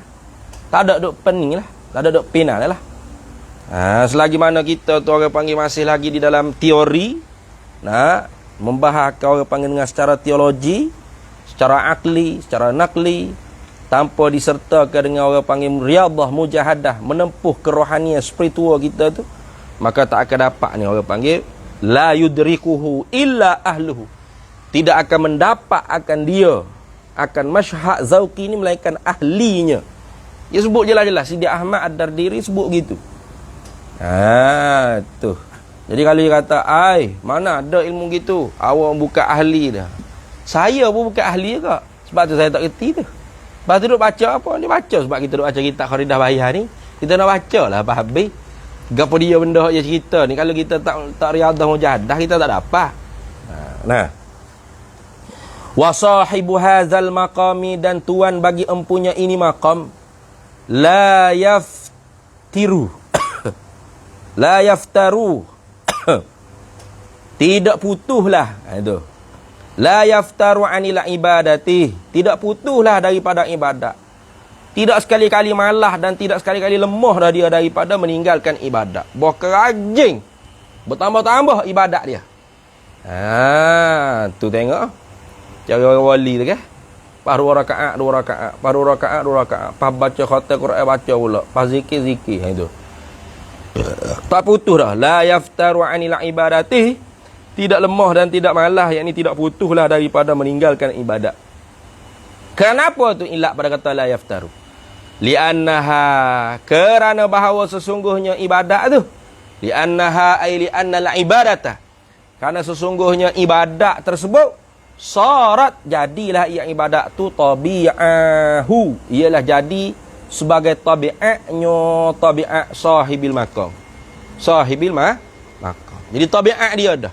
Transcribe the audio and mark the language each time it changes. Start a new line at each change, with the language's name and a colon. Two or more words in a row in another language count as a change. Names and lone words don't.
Malay: Tak ada duk pening lah, tak ada duk penal lah. Selagi mana kita tu orang panggil masih lagi di dalam teori, membahas orang panggil dengan secara teologi, secara akli, secara nakli, tanpa disertakan dengan orang panggil riadah, mujahadah, menempuh kerohanian spiritual kita tu, maka tak akan dapat ni orang panggil
Arabic: لا يدركه إلا أهله.
Malay: Tidak akan mendapat akan dia, akan masyhad zauqi ni melainkan ahlinya. Dia sebut jelas-jelas, Sidi Ahmad Ad-Dardiri sebut gitu. Tu. Jadi kalau dia kata, mana ada ilmu gitu, awak bukan ahli dah. Saya pun bukan ahli juga. Sebab tu saya tak kerti tu. Lepas tu duk baca apa? Dia baca sebab kita duk baca kitab Kharidah Bahiyah ni. Kita nak baca lah apa habis. Gapo dia benda je cerita ni. Kalau kita tak riadah mujahadah, kita tak dapat.
Arabic: وصاحب هذا المقام,
Malay: dan tuan bagi empunya ini maqam,
Arabic: لا يفتر. لا يفتر.
Malay: Tidak putuslah. Itu.
Arabic: لا يفتر عن العبادة.
Malay: Tidak putuslah daripada ibadat. Tidak sekali-kali malah dan tidak sekali-kali lemah dah dia daripada meninggalkan ibadat. Berkerajing. Bertambah-tambah ibadat dia. Tu tengok. Cara orang wali tu kan. Pas 2 rakaat, 2 rakaat. Pas 2 rakaat, 2 rakaat. Pas baca khatam Quran, baca pula. Pas zikir. Itu. Tak putus dah.
Arabic: لا يفتر عن العبادة.
Malay: Tidak lemah dan tidak malah, yakni tidak putuslah daripada meninggalkan ibadat. Kenapa tu ilak pada kata
Arabic: لا يفتر?
Malay: Li'annaha, kerana bahawa sesungguhnya ibadat tu.
Arabic: لأنها أي لأن العبادة.
Malay: Karena sesungguhnya ibadat tersebut sarat, jadilah ia ibadat tu tabi'ahu. Ialah jadi sebagai tabi'atnya, tabi'at
Arabic: صاحب المقام. صاحب المقام.
Malay: Jadi tabi'at dia dah.